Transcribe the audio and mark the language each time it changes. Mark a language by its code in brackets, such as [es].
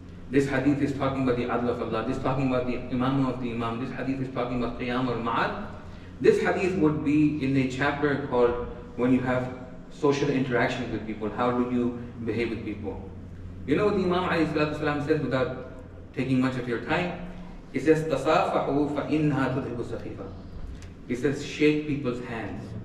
[en] This hadith is talking about the adl of Allah. This is talking about the imam of the imam. This hadith is talking about qiyam or ma'ad. This hadith would be in a chapter called when you have social interactions with people. How do you behave with people? You know what the Imam ﷺ says without taking much of your time? He says, [ar] تَصَافَحُوا فَإِنَّهَا تُذْهِبُ السَّخِيفَةَ. [en] He says, shake people's hands.